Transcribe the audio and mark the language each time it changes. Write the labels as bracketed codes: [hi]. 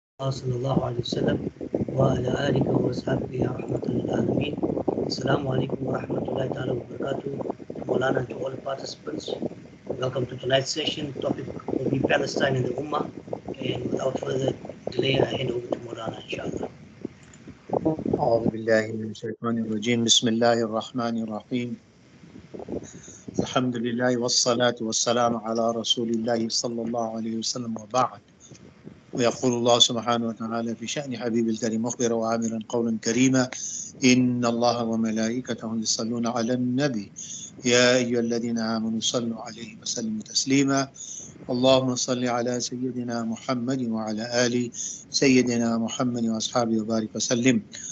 [ar] صلى الله عليه وسلم وعلى آله وصحبه رحمة للعالمين. Assalamu alaikum wa rahmatullahi ta'ala wa barakatuh. [en] Maulana and to all participants. Welcome to tonight's session. Topic will be Palestine and the Ummah. And without further delay, I hand over to Maulana, inshallah. [ar] أعوذ بالله من الشيطان الرجيم. بسم الله الرحمن الرحيم. الحمد لله والصلاة والسلام على رسول الله صلى الله عليه وسلم وبعد. ويقول الله سبحانه وتعالى في شأن حبيب الكريم مخبرا وعامرا قولا كريما إن الله وملائكته يصلون على النبي يا أيها الذين آمنوا صلوا عليه وسلموا تسليما اللهم صل على سيدنا محمد وعلى آل سيدنا محمد وأصحابه وبارك وسلم.